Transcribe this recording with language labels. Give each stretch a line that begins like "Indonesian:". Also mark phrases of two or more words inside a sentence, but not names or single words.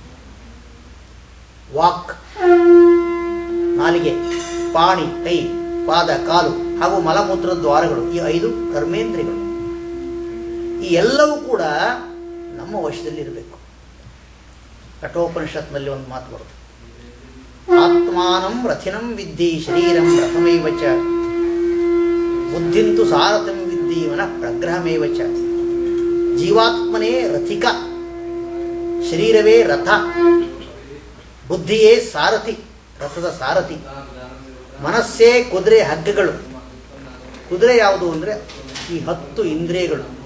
Kannada: ವಾಕ್, ನಾಲಿಗೆ, ಪಾಣಿ, ಕೈ, ಪಾದ, ಕಾಲು ಹಾಗೂ ಮಲಮೂತ್ರ ದ್ವಾರಗಳು, ಈ 5 ಕರ್ಮೇಂದ್ರಿಯಗಳು. ಈ ಎಲ್ಲವೂ ಕೂಡ ನಮ್ಮ ವಶದಲ್ಲಿರಬೇಕು.
Sanskrit: ಕಠೋಪನಿಷತ್ನಲ್ಲಿ ಒಂದು
Kannada: ಮಾತು ಬರುತ್ತೆ,
Sanskrit: ಆತ್ಮಾನಂ ರಥಿನಂ ವಿದ್ಧಿ ಶರೀರಂ ರಥಮೇವ ಚ ಬುದ್ಧಿಂತು ಸಾರಥಂ ವಿದ್ಧಿ ಮನಃ ಪ್ರಗ್ರಹಮೇವ ಚ.
Kannada: ಜೀವಾತ್ಮನೇ ರಥಿಕ, ಶರೀರವೇ ರಥ, ಬುದ್ಧಿಯೇ ಸಾರಥಿ, ರಥದ ಸಾರಥಿ. ಮನಸ್ಸೇ ಕುದುರೆ ಹಗ್ಗಗಳು. ಕುದುರೆ ಯಾವುದು ಅಂದರೆ ಈ 10 ಇಂದ್ರಿಯಗಳು.